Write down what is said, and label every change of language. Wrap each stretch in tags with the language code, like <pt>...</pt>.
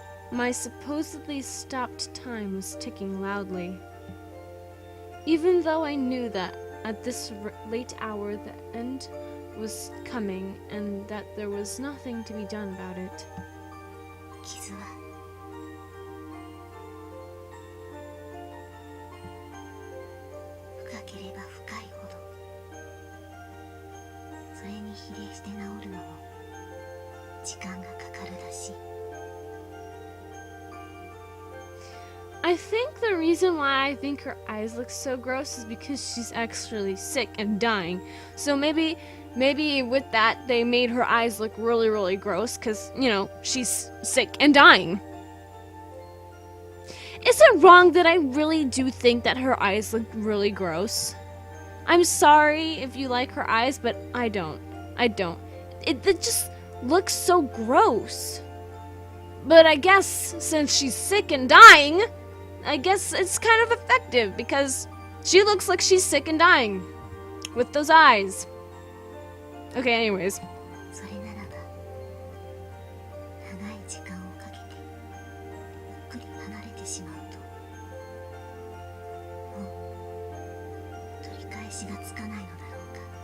<en>My supposedly stopped time was ticking loudly. Even though I knew that at this late hour the end was coming and that there was nothing to be done about it.</en> <ja>傷は深ければ深いほどそれに比例して治るのも時間がかかるらしい。</ja> <en>I think the reason why I think her eyes look so gross is because she's actually sick and dying. So maybe with that they made her eyes look really, really gross because, you know, she's sick and dying. Is it wrong that I really do think that her eyes look really gross? I'm sorry if you like her eyes, but I don't. It just looks so gross. But I guess since she's sick and dying, I guess it's kind of effective because she looks like she's sick and dying with those eyes. Okay, anyways.</en> <ja>それならば長い時間をかけてゆっくり離れてしまうともう取り返しがつかないのだろうか。</ja>